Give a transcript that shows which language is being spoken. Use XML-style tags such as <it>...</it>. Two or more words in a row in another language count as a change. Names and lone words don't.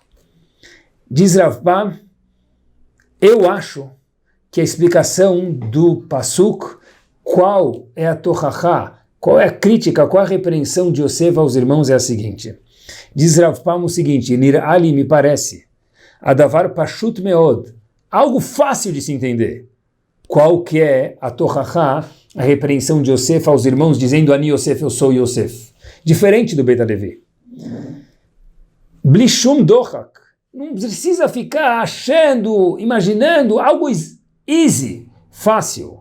<pt>Diz Rav Pam, eu acho que a explicação do passuco, qual é a tochachá, qual é a crítica, qual é a repreensão de Yosef aos irmãos é a seguinte. Diz Rav Pam o seguinte, Nir'ali me parece,</pt> <he>הדבר פשוט מאוד,</he> <pt>algo fácil de se entender. Qual que é a tochachá, a repreensão de Yosef aos irmãos, dizendo, Ani Yosef, eu sou Yosef. Diferente do Bet Halevi.</pt> <he>בלי שום דוחק.</he> <pt>Não precisa ficar achando, imaginando algo easy, fácil.</pt>